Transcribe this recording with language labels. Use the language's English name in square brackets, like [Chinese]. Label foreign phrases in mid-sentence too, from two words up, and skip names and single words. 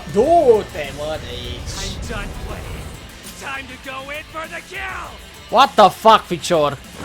[Romanian] Du-te, mă, de aici! [English] What the fuck, [Romanian] ficior?